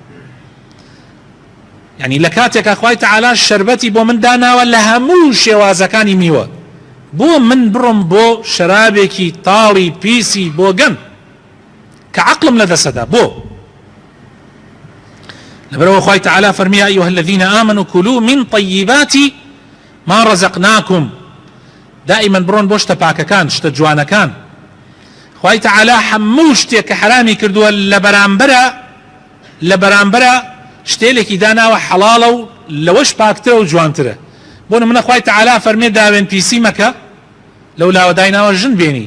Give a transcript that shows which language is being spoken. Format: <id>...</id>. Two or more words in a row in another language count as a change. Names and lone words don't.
<ckb>یعنی لە کاتێکە خوای تعالی شەربەتی بۆ من داناوە لە هەموو شێوازەکانی میوە، بۆ من بڕم بۆ شەرابێکی تاڵی پیسی بۆ گەن کە عەقڵم لەدەسەدا بۆ لەبەرەوە خوای تعالی فەرمی</ckb> <ar>یا ئەیها الذین آمنوا كلوا من طیبات ما رزقناكم.</ar> <ckb>دائما بڕۆن بۆ شتە پاکەکان شتە جوانەکان. خوای تعالی هەموو شتێک کە حرامی کردووە لە بەرامبەرە شتێلێکی داناوە حەڵاڵە و لەوەش پاکترە و جوانترە. بۆ نمونە خوای تعالی فەرمێ داوێن پیسی مەکە لەو لاوە دایناوە ژن بێنی.</ckb>